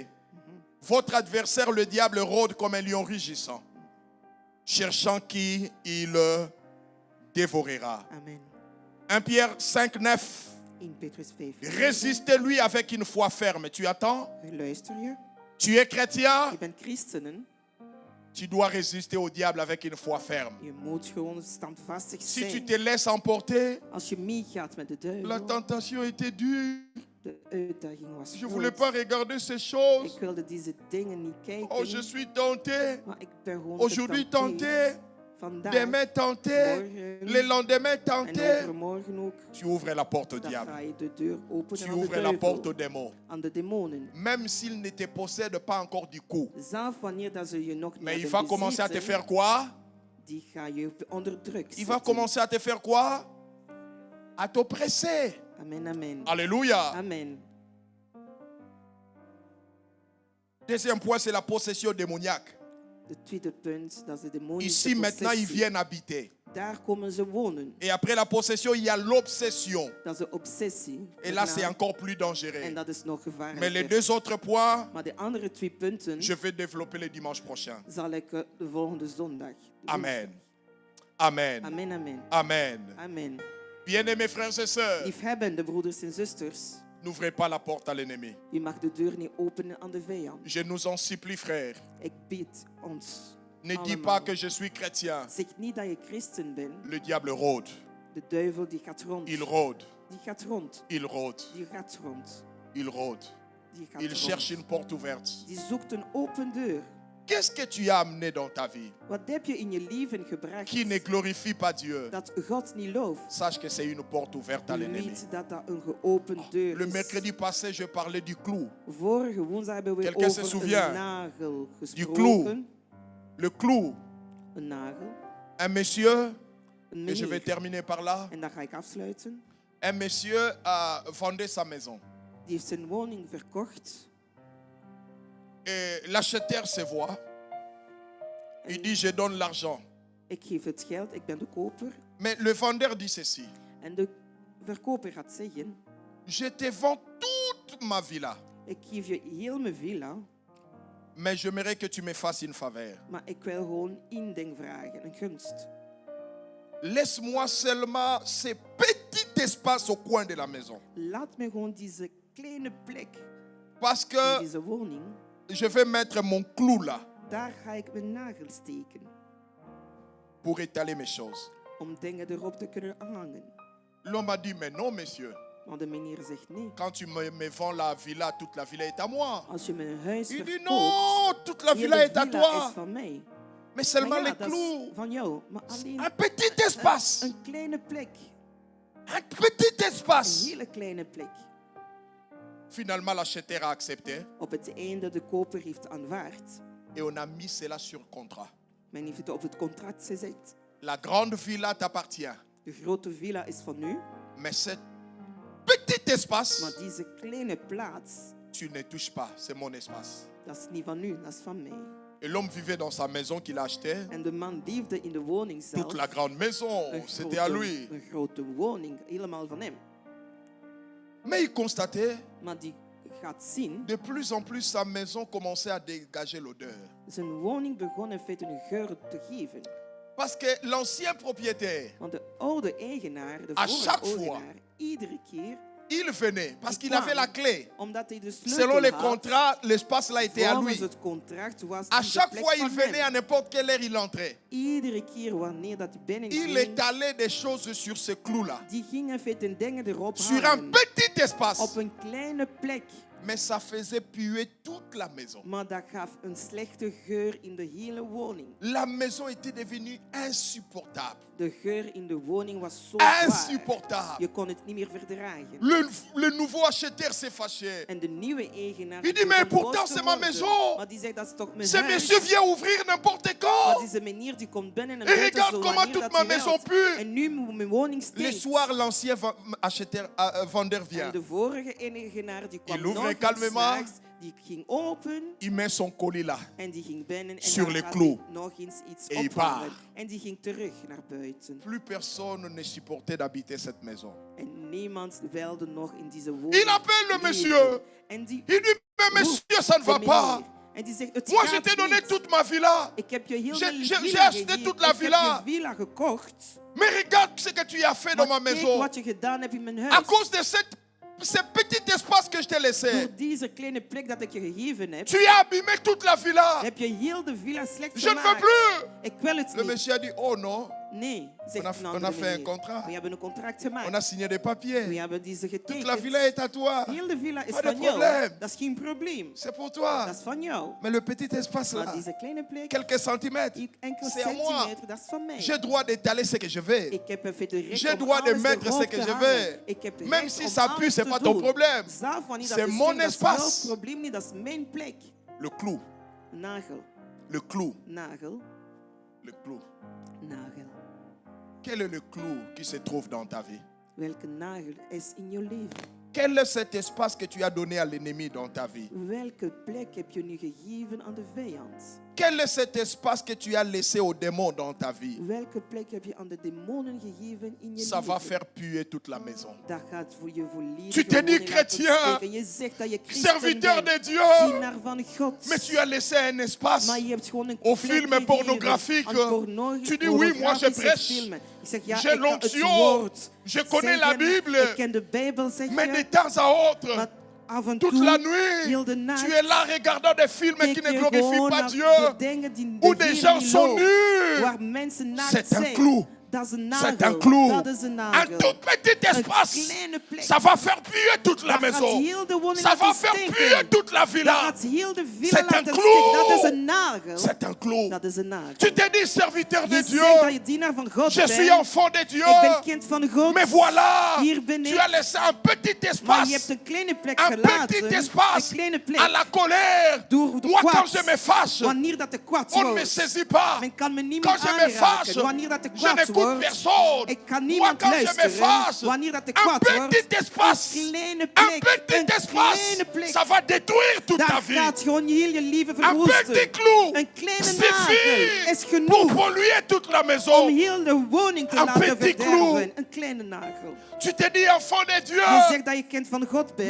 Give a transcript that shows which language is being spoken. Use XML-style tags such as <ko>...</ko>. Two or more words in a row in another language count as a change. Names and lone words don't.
<fr>Votre adversaire, le diable, rôde comme un lion rugissant, cherchant qui il dévorera. Amen. 1 Pierre 5, 9.</fr> <nl>In Petrus 5.</nl> <fr>Résistez-lui avec une foi ferme. Tu attends?</fr> <nl>Luister je?</nl> <fr>Tu es chrétien?</fr> <nl>Je bent christenen.</nl> <fr>Tu dois résister au diable avec une foi ferme.</fr> <nl>Je moet gewoon standvastig</nl> <fr>Si tu</fr> <nl>zijn.</nl> <fr>te laisses emporter,</fr> <nl>Als je meegaat met de</nl> <fr>la</fr> <nl>duivel,</nl> <fr>tentation était dure.</fr> <nl>de uitdaging was</nl> <fr>Je ne voulais</fr> <nl>groot.</nl> <fr>pas regarder ces choses.</fr> <nl>Ik wilde deze dingen niet kijken.</nl> <fr>Oh, je suis tenté.</fr> <nl>Maar ik ben gewoon</nl> <fr>Aujourd'hui</fr> <nl>getenteerd.</nl> <fr>tenté.</fr> <nl>Vandaag,</nl> <fr>Demain tenté.</fr> <nl>morgen</nl> <fr>Le lendemain</fr> <nl>en</nl> <fr>tenté.</fr> <nl>overmorgen ook.</nl> <fr>Tu ouvres la porte au</fr> <nl>Dan</nl> <fr>diable.</fr> <nl>ga je de deur openen</nl> <fr>Tu</fr> <nl>aan de</nl> <fr>ouvres la porte aux</fr> <nl>duivel,</nl> <fr>démons.</fr> <nl>aan de demonen.</nl> <fr>Même s'ils ne te possèdent pas encore du coup.</fr> <nl>Zelf wanneer dat ze je nog niet</nl> <fr>Mais il</fr> <nl>hebben</nl> <fr>va commencer à te</fr> <nl>bezeten,</nl> <fr>faire quoi?</fr> <nl>die ga je onder druk</nl> <fr>Il va</fr> <nl>zetten.</nl> <fr>commencer à te faire quoi? À t'oppresser. Amen, amen. Alléluia. Amen. Deuxième point, c'est la possession démoniaque.</fr> <nl>De tweede punt, dat is de demonische</nl> <fr>Ici, maintenant, ils</fr> <nl>possessie.</nl> <fr>viennent habiter.</fr> <nl>Daar komen ze wonen.</nl> <fr>Et après la possession, il y a l'obsession.</fr> <nl>Dat is de obsessie.</nl> <fr>Et là,</fr> <nl>Daarna-</nl> <fr>c'est encore plus dangereux.</fr> <nl>En dat is nog</nl> <fr>Mais les</fr> <nl>gevaarlijker.</nl> <fr>deux autres points,</fr> <nl>Maar de andere twee punten</nl> <fr>je vais développer le dimanche prochain.</fr> <nl>zal ik de volgende zondag doen.</nl> <fr>Amen. Amen. Amen, amen. Amen. Amen. Bien-aimés frères et sœurs,</fr> <nl>Liefhebbende broeders en zusters,</nl> <fr>n'ouvrez pas la porte à l'ennemi.</fr> <nl>je mag de deur niet openen aan de vijand.</nl> <fr>Je nous en supplie, frères.</fr> <nl>Ik bied ons</nl> <fr>Ne dis</fr> <nl>allemaal.</nl> <fr>pas que je suis chrétien.</fr> <nl>Zeg niet dat je christen bent.</nl> <fr>Le diable rôde.</fr> <nl>De duivel die gaat rond.</nl> <fr>Il rôde.</fr> <nl>Die gaat rond.</nl> <fr>Il rôde.</fr> <nl>Die gaat rond.</nl> <fr>Il rôde.</fr> <nl>Die gaat</nl> <fr>Il</fr> <nl>rond.</nl> <fr>cherche une porte ouverte.</fr> <nl>Die zoekt een open deur.</nl> <fr>Qu'est-ce que tu as amené dans ta vie</fr> <nl>Wat heb je in je leven gebracht</nl> <fr>qui ne glorifie pas Dieu?</fr> <nl>dat God niet looft?</nl> <fr>Sache que c'est une porte ouverte à l'ennemi.</fr> <nl>Weet dat dat een geopend deur</nl> <fr>Le</fr> <nl>is.</nl> <fr>mercredi passé, je parlais du clou.</fr> <nl>Vorige woensdag hebben we</nl> <fr>Quelqu'un se</fr> <nl>over</nl> <fr>souvient?</fr> <nl>een nagel</nl> <fr>Du</fr> <nl>gesproken.</nl> <fr>Le clou.</fr> <nl>Een nagel.</nl> <fr>Un monsieur,</fr> <nl>Een</nl> <fr>et je vais</fr> <nl>meneer.</nl> <fr>terminer par là.</fr> <nl>En dan ga ik afsluiten.</nl> <fr>Un monsieur a vendu sa maison.</fr> <nl>Die heeft zijn woning verkocht.</nl> <fr>Et l'acheteur se voit. Il dit, je donne l'argent.</fr> <nl>Ik geef het geld, ik ben de koper.</nl> <fr>Mais le vendeur dit ceci.</fr> <nl>En de verkoper gaat zeggen,</nl> <fr>Je te vends toute ma villa.</fr> <nl>ik geef je heel mijn villa,</nl> <fr>Mais j'aimerais que tu me fasses une faveur.</fr> <nl>maar ik wil gewoon één ding vragen, een gunst.</nl> <fr>Laisse-moi seulement ce petit espace au coin de la maison.</fr> <nl>Laat me gewoon deze kleine plek</nl> <fr>Parce</fr> <nl>in</nl> <fr>que</fr> <nl>deze woning,</nl> <fr>je vais mettre mon clou là</fr> <nl>daar ga ik mijn nagel steken.</nl> <fr>pour étaler mes choses.</fr> <nl>Om dingen erop te kunnen hangen.</nl> <fr>L'homme a dit, mais non, monsieur.</fr> <nl>Maar de meneer zegt nee.</nl> <fr>Quand tu me vends la villa, toute la villa est à moi.</fr> <nl>Als je mijn huis</nl> <fr>Il dit,</fr> <nl>verkoopt,</nl> <fr>non, toute la</fr> <nl>heel</nl> <fr>villa</fr> <nl>de</nl> <fr>est à</fr> <nl>villa</nl> <fr>toi.</fr> <nl>is van mij.</nl> <fr>Mais seulement</fr> <nl>Maar ja,</nl> <fr>les</fr> <nl>dat is</nl> <fr>clous.</fr> <nl>van jou. Maar alleen</nl> <fr>Un petit espace.</fr> <nl>een kleine plek.</nl> <fr>Un petit</fr> <nl>Een</nl> <fr>espace.</fr> <nl>hele kleine plek.</nl> <fr>Finalement, l'acheteur a accepté.</fr> <nl>Op het einde de koper heeft aanvaard.</nl> <fr>Et on a mis cela sur contrat.</fr> <nl>Men heeft het op het contract gezet.</nl> <fr>La grande villa t'appartient.</fr> <nl>De grote villa is van u.</nl> <fr>Mais cette petit espace,</fr> <nl>Maar deze kleine plaats,</nl> <fr>tu ne touches pas. C'est mon espace.</fr> <nl>dat is niet van u, dat is van mij.</nl> <fr>Et l'homme vivait dans sa maison qu'il achetait.</fr> <nl>En de man leefde in de woning zelf.</nl> <fr>Toute la grande maison, c'était à lui.</fr> <nl>Een grote woning, helemaal van hem.</nl> <fr>Mais il constatait,</fr> <nl>Maar die gaat zien,</nl> <fr>de plus en plus, sa maison commençait à dégager l'odeur.</fr> <nl>zijn woning begon in feite een geur te geven.</nl> <fr>Parce que l'ancien propriétaire,</fr> <nl>Want de oude eigenaar, de</nl> <fr>À</fr> <nl>vorige</nl> <fr>chaque fois,</fr> <nl>eigenaar, iedere keer,</nl> <fr>il venait parce Il qu'il avait</fr> <nl>kwam.</nl> <fr>la clé.</fr> <nl>omdat hij de</nl> <fr>Selon</fr> <nl>sleutel</nl> <fr>les</fr> <nl>had,</nl> <fr>contrats, l'espace là était à</fr> <nl>volgens</nl> <fr>lui.</fr> <nl>het contract was</nl> <fr>À</fr> <nl>die de</nl> <fr>chaque</fr> <nl>plek</nl> <fr>fois, il</fr> <nl>van</nl> <fr>venait, à</fr> <nl>hem.</nl> <fr>n'importe quelle heure, il entrait.</fr> <nl>Iedere keer wanneer dat hij</nl> <fr>Il</fr> <nl>binnenging,</nl> <fr>étalait des choses sur ce clou-là.</fr> <nl>die ging in feite dingen erop</nl> <fr>Sur un</fr> <nl>halen.</nl> <fr>petit</fr> <nl>Op</nl> <fr>espace.</fr> <nl>een kleine plek.</nl> <fr>Mais ça faisait puer toute la maison.</fr> <nl>Maar dat gaf een slechte geur in de hele woning.</nl> <fr>La maison était devenue insupportable.</fr> <nl>De geur in de woning was zo zwaar.</nl> <fr>Insupportable.</fr> <nl>Je kon het niet meer verdragen.</nl> <fr>Le nouveau acheteur s'est fâché.</fr> <nl>En de nieuwe eigenaar</nl> <fr>Il dit,</fr> <nl>begon</nl> <fr>mais</fr> <nl>boos</nl> <fr>pourtant,</fr> <nl>te</nl> <fr>c'est ma</fr> <nl>worden.</nl> <fr>maison.</fr> <nl>Maar die zegt, dat is toch mijn</nl> <fr>Ce</fr> <nl>huis.</nl> <fr>monsieur vient ouvrir n'importe</fr> <nl>Maar</nl> <fr>quand.</fr> <nl>deze meneer die komt binnen en</nl> <fr>Et</fr> <nl>buiten</nl> <fr>regarde</fr> <nl>zo</nl> <fr>comment</fr> <nl>wanneer</nl> <fr>toute</fr> <nl>dat</nl> <fr>ma</fr> <nl>hij</nl> <fr>maison</fr> <nl>wilt.</nl> <fr>pue.</fr> <nl>En nu moet mijn woning</nl> <fr>Le</fr> <nl>stinkt.</nl> <fr>soir, l'ancien vendeur</fr> <nl>En</nl> <fr>vient.</fr> <nl>de vorige eigenaar die kwam</nl> <fr>Il ouvre</fr> <nl>nog eens</nl> <fr>calmement.</fr> <nl>s'nachts, die ging open</nl> <fr>Il met son colis là.</fr> <nl>en die ging binnen en</nl> <fr>Sur</fr> <nl>dan</nl> <fr>les</fr> <nl>gaat</nl> <fr>clous.</fr> <nl>hij nog eens iets</nl> <fr>Et il</fr> <nl>ophalen.</nl> <fr>part.</fr> <nl>En die ging terug naar buiten.</nl> <fr>Plus personne ne supportait d'habiter cette maison.</fr> <nl>En niemand wilde nog in deze woning</nl> <fr>Il appelle le</fr> <nl>leven.</nl> <fr>monsieur.</fr> <nl>En die</nl> <fr>Il dit, mais monsieur, ça ne va</fr> <nl>de</nl> <fr>pas.</fr> <nl>meneer. En die zegt, het</nl> <fr>Moi, je</fr> <nl>gaat</nl> <fr>t'ai donné</fr> <nl>niet.</nl> <fr>toute ma villa.</fr> <nl>Ik heb je heel</nl> <fr>J'ai-</fr> <nl>de</nl> <fr>j'ai</fr> <nl>villa</nl> <fr>acheté</fr> <nl>gegeven.</nl> <fr>toute la</fr> <nl>Ik</nl> <fr>villa.</fr> <nl>heb je villa gekocht.</nl> <fr>Mais regarde ce que tu as fait dans ma</fr> <nl>Maar kijk</nl> <fr>maison.</fr> <nl>wat je gedaan hebt in mijn huis.</nl> <fr>À cause de ce petit espace que je t'ai laissé.</fr> <nl>Door deze kleine plek dat ik je gegeven heb,</nl> <fr>Tu as abîmé toute la villa.</fr> <nl>heb je heel de villa slecht</nl> <fr>Je ne veux</fr> <nl>gemaakt.</nl> <fr>plus.</fr> <nl>Ik wil het</nl> <fr>Le</fr> <nl>niet.</nl> <fr>monsieur a dit, oh non,</fr> <nl>Nee, zegt</nl> <fr>on a</fr> <nl>een andere</nl> <fr>fait un</fr> <nl>meneer.</nl> <fr>contrat.</fr> <nl>We hebben een contract</nl> <fr>On a</fr> <nl>gemaakt.</nl> <fr>signé des</fr> <nl>We</nl> <fr>papiers.</fr> <nl>hebben deze</nl> <fr>Toute la</fr> <nl>getekend.</nl> <fr>villa est à toi.</fr> <nl>Heel de villa is</nl> <fr>Pas de</fr> <nl>van jou.</nl> <fr>problème.</fr> <nl>Dat is geen probleem.</nl> <fr>C'est pour toi.</fr> <nl>Dat is van jou.</nl> <fr>Mais le petit espace</fr> <nl>Maar</nl> <fr>là,</fr> <nl>deze kleine plek,</nl> <fr>quelques centimètres,</fr> <nl>enkele</nl> <fr>c'est à moi.</fr> <nl>centimeter, dat is van mij.</nl> <fr>J'ai droit d'étaler ce que je veux.</fr> <nl>Ik heb even de recht</nl> <fr>J'ai</fr> <nl>om</nl> <fr>droit de</fr> <nl>alles</nl> <fr>mettre</fr> <nl>erop</nl> <fr>ce que</fr> <nl>te</nl> <fr>je</fr> <nl>halen.</nl> <fr>veux.</fr> <nl>Ik heb</nl> <fr>Même</fr> <nl>recht</nl> <fr>si</fr> <nl>om</nl> <fr>ça pue,</fr> <nl>alles</nl> <fr>c'est</fr> <nl>te</nl> <fr>pas ton</fr> <nl>doen.</nl> <fr>problème.</fr> <nl>Zelf wanneer</nl> <fr>C'est</fr> <nl>dat is</nl> <fr>mon</fr> <nl>stinkt, dat is</nl> <fr>espace.</fr> <nl>jouw probleem niet, dat is mijn plek.</nl> <fr>Le clou,</fr> <nl>Nagel,</nl> <fr>le clou,</fr> <nl>nagel,</nl> <fr>le clou.</fr> <nl>nagel.</nl> <fr>Quel est le clou qui se trouve dans ta vie?</fr> <nl>Welke nagel is in jouw leven?</nl> <fr>Quel est cet espace que tu as donné à l'ennemi dans ta vie?</fr> <nl>Welke plek heb je nu gegeven aan de vijand?</nl> <fr>Quel est cet espace que tu as laissé aux démons dans ta vie?</fr> <nl>Welke plek heb je aan de demonen gegeven in je</nl> <fr>Ça va</fr> <nl>leven?</nl> <fr>faire puer toute la maison.</fr> <nl>Dat gaat voor je volledig</nl> <fr>Tu te dis chrétien,</fr> <nl>je zegt dat je christen</nl> <fr>Serviteur</fr> <nl>bent,</nl> <fr>de Dieu,</fr> <nl>dienaar van God.</nl> <fr>mais tu as laissé un espace</fr> <nl>Maar je hebt gewoon een</nl> <fr>aux</fr> <nl>plek</nl> <fr>films</fr> <nl>gegeven</nl> <fr>pornographiques.</fr> <nl>aan</nl> <fr>Tu dis oui, moi je</fr> <nl>pornografische</nl> <fr>prêche.</fr> <nl>filmen. Ik zeg, ja,</nl> <fr>J'ai</fr> <nl>ik kan het</nl> <fr>l'onction.</fr> <nl>woord</nl> <fr>Je connais la</fr> <nl>zeggen.</nl> <fr>Bible.</fr> <nl>Ik ken de Bijbel, zeg</nl> <fr>Mais de</fr> <nl>je.</nl> <fr>temps à autre,</fr> <nl>Maar af en</nl> <fr>toute</fr> <nl>toe,</nl> <fr>la nuit,</fr> <nl>heel de nacht,</nl> <fr>tu es là regardant des films qui</fr> <nl>kijk</nl> <fr>ne</fr> <nl>je</nl> <fr>glorifient</fr> <nl>gewoon</nl> <fr>pas</fr> <nl>naar</nl> <fr>Dieu,</fr> <nl>de dingen die</nl> <fr>où</fr> <nl>de</nl> <fr>des</fr> <nl>Heer</nl> <fr>gens</fr> <nl>niet</nl> <fr>sont</fr> <nl>loopt,</nl> <fr>nus.</fr> <nl>waar mensen naakt</nl> <fr>C'est un</fr> <nl>zijn.</nl> <fr>clou.</fr> <nl>Dat is een</nl> <fr>C'est</fr> <nl>nagel.</nl> <fr>un clou.</fr> <nl>Dat is een</nl> <fr>Un</fr> <nl>nagel.</nl> <fr>tout petit</fr> <nl>Een</nl> <fr>espace.</fr> <nl>kleine plek.</nl> <fr>Ça va faire puer toute la</fr> <nl>Dat gaat</nl> <fr>maison.</fr> <nl>heel de woning</nl> <fr>Ça va</fr> <nl>laten</nl> <fr>faire</fr> <nl>stinken.</nl> <fr>puer toute la</fr> <nl>Dat</nl> <fr>villa.</fr> <nl>gaat heel de villa</nl> <fr>C'est un</fr> <nl>laten</nl> <fr>clou.</fr> <nl>stinken. Dat is een nagel.</nl> <fr>C'est un clou.</fr> <nl>Dat is een nagel.</nl> <fr>Tu te dis serviteur de</fr> <nl>Je</nl> <fr>Dieu.</fr> <nl>zegt dat je dienaar van God</nl> <fr>Je</fr> <nl>bent.</nl> <fr>suis enfant de Dieu.</fr> <nl>Ik ben kind van God.</nl> <fr>Mais voilà,</fr> <nl>Hier ben</nl> <fr>tu</fr> <nl>ik.</nl> <fr>as laissé un petit</fr> <nl>Maar je hebt</nl> <fr>espace.</fr> <nl>een kleine plek</nl> <fr>Un</fr> <nl>gelaten.</nl> <fr>petit</fr> <nl>Een</nl> <fr>espace</fr> <nl>kleine plek.</nl> <fr>à la colère.</fr> <nl>Door de</nl> <fr>Moi, quand</fr> <nl>kwaad.</nl> <fr>je me fâche,</fr> <nl>Wanneer dat de kwaad</nl> <fr>on ne me</fr> <nl>wordt.</nl> <fr>saisit pas.</fr> <nl>Men kan me niet</nl> <fr>Quand</fr> <nl>meer</nl> <fr>je me</fr> <nl>aanraken.</nl> <fr>fâche,</fr> <nl>Wanneer dat de</nl> <fr>je</fr> <nl>kwaad</nl> <fr>n'écoute</fr> <nl>wordt.</nl> <fr>personne.</fr> <nl>Ik kan</nl> <fr>Moi,</fr> <nl>niemand</nl> <fr>quand je me</fr> <nl>luisteren.</nl> <fr>fâche,</fr> <nl>Wanneer dat de</nl> <fr>un</fr> <nl>kwaad wordt.</nl> <fr>petit espace,</fr> <nl>Een kleine</nl> <fr>un</fr> <nl>plek.</nl> <fr>petit</fr> <nl>Een</nl> <fr>espace,</fr> <nl>kleine plek.</nl> <fr>ça va détruire toute ta</fr> <nl>Dat</nl> <fr>vie.</fr> <nl>gaat gewoon heel je leven</nl> <fr>Un</fr> <nl>verwoesten.</nl> <fr>petit clou</fr> <nl>Een kleine nagel is</nl> <fr>suffit</fr> <nl>genoeg</nl> <fr>pour polluer toute la</fr> <nl>om</nl> <fr>maison.</fr> <nl>heel de woning te Een laten</nl> <fr>petit</fr> <nl>verderven.</nl> <fr>clou.</fr> <nl>Een kleine nagel.</nl> <fr>Tu te dis enfant de</fr> <nl>Je</nl> <fr>Dieu,</fr> <nl>zegt dat je kind van God bent.</nl>